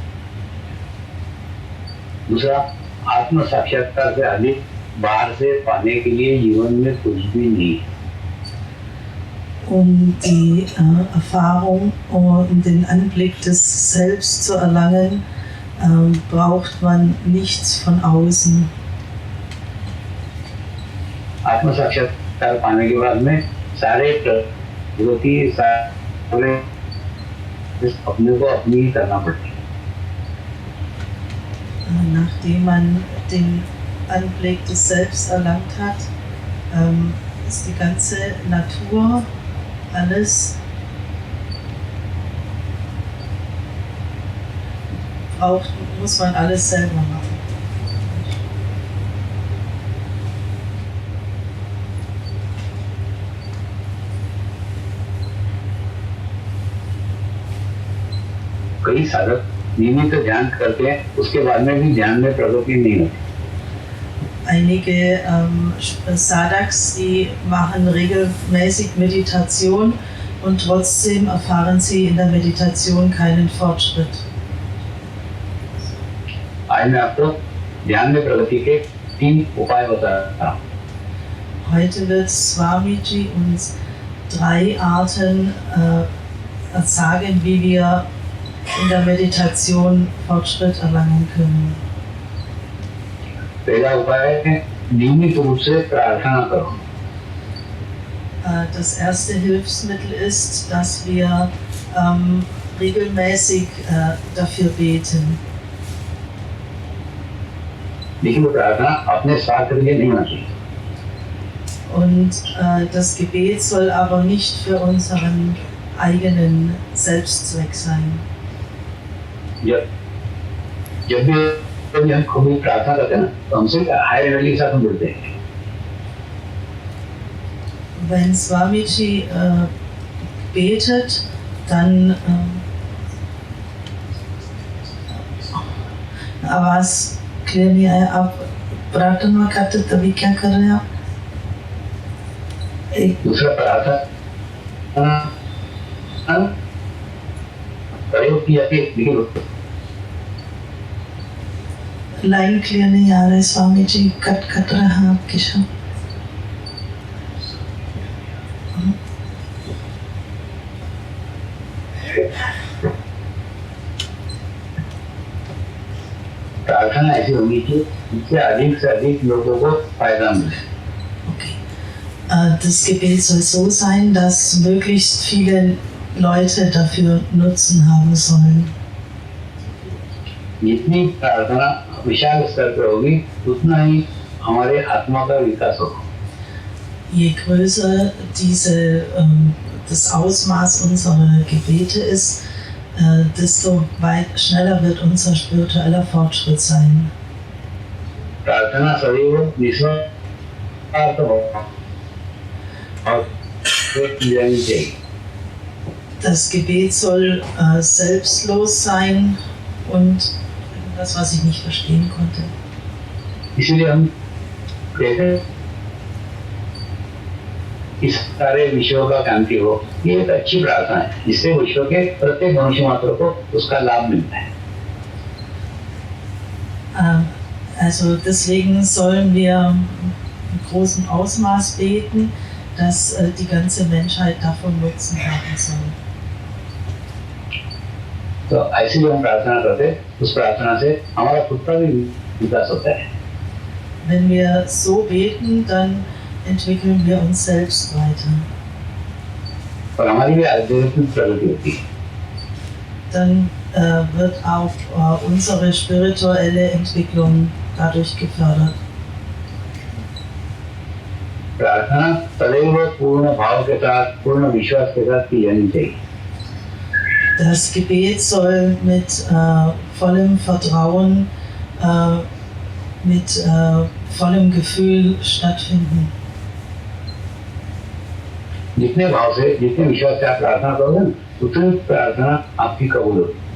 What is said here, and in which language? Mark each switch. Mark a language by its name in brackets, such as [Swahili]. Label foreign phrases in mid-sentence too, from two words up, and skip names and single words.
[Hindi] दूसरा, आत्म साक्षात्कार से अधिक बाहर से पाने के लिए जीवन में कुछ भी नहीं है। [German] Um die Erfahrung und den Anblick des Selbst zu erlangen, braucht man nichts von außen. [Hindi] आत्म साक्षात्कार पाने के बाद में सारे प्रगति सारे अपने को अपनी ही करना पड़ती है। [German] Nachdem man den Anblick des Selbst erlangt hat, ist die ganze Natur, alles muss man alles selber machen. [Hindi] कई साधक नियमित ध्यान करते हैं, उसके बाद में भी ध्यान में प्रगति नहीं होती। [German] Einige Sadhaks, die machen regelmäßig Meditation und trotzdem erfahren sie in der Meditation keinen Fortschritt. [Hindi] आज मैं आपको ध्यान में प्रगति के 3 उपाय बताता हूँ। [German] Heute wird Swamiji uns 3 Arten sagen, wie wir in der Meditation Fortschritt erlangen können. [Hindi] पहला उपाय है नियमित रूप से प्रार्थना करो। [German] Das erste Hilfsmittel ist, dass wir regelmäßig dafür beten. [Hindi] लेकिन प्रार्थना अपने स्वार्थ के लिए नहीं होना चाहिए। [German] Und das Gebet soll aber nicht für unseren eigenen Selbstzweck sein. [Hindi] जब जब भी हम खूब प्रार्थना करते हैं ना तो हमसे [English] higher level [Hindi] के साथ हम जुड़ते हैं. [German] Wenn Swamiji betet, dann [Hindi] आवाज क्लियर नहीं आया. आप प्रार्थना करते तभी क्या कर रहे हैं आप? एक दूसरा प्रार्थना प्रयोग की जाती है लेकिन [English] line clear [Hindi] नहीं आ रहा है स्वामी जी. कट कट रहा है आपके शब्द. प्रार्थना ऐसी होनी चाहिए जिससे अधिक से अधिक लोगों को फायदा मिले. Okay. [German] Das Gebet soll so sein, dass möglichst viele Leute dafür Nutzen haben sollen. [Hindi] जितनी प्रार्थना विशाल स्तर पर होगी उतना ही हमारे आत्मा का विकास होगा. [German] Je größer das Ausmaß unserer Gebete ist, desto weit schneller wird unser spiritueller Fortschritt sein. [Hindi] प्रार्थना सदैव निस्वार्थ और जानी चाहिए. [German] Das Gebet soll selbstlos sein und das, was ich nicht verstehen konnte. [Hindi] इसलिए हम कहते हैं इस सारे विश्व का शांति हो. ये एक अच्छी प्रार्थना है जिससे विश्व के प्रत्येक मनुष्य मात्र को उसका लाभ मिलता है. [German] Also deswegen sollen wir im großen Ausmaß beten, dass die ganze Menschheit davon Nutzen haben soll. [Hindi] तो ऐसे जो हम प्रार्थना करते हैं उस प्रार्थना से हमारा खुद का भी विकास होता है. [German] Wenn wir so beten, dann entwickeln wir uns selbst weiter. [Hindi] और हमारी भी आध्यात्मिक प्रगति होती है. [German] Dann wird auch unsere spirituelle Entwicklung dadurch gefördert. [Hindi] प्रार्थना सदैव पूर्ण भाव के साथ पूर्ण विश्वास के साथ की जानी चाहिए. [German] Das Gebet soll mit vollem Vertrauen, mit vollem Gefühl stattfinden. [Hindi] जितने भाव से जितने विश्वास से आप प्रार्थना करोगे ना उतनी प्रार्थना आपकी कबूल होगी.